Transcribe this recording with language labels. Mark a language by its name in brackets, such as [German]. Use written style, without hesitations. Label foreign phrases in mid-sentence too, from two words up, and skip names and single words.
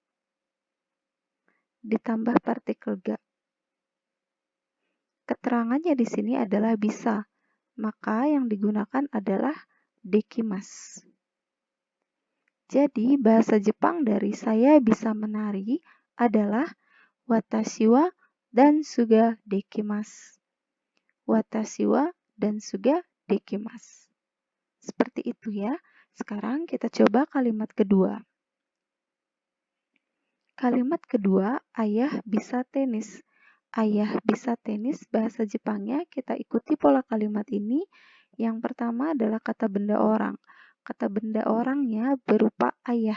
[Indonesian] Ditambah partikel ga. Keterangannya di sini adalah bisa. Maka yang digunakan adalah dekimas. Jadi bahasa Jepang dari saya bisa menari adalah [Japanese] 私はダンスができます. 私はダンスができます. [Indonesian] Seperti itu ya. Sekarang kita coba kalimat kedua. Kalimat kedua, ayah bisa tenis. Ayah bisa tenis, bahasa Jepangnya kita ikuti pola kalimat ini. Yang pertama adalah kata benda orang. Kata benda orangnya berupa ayah.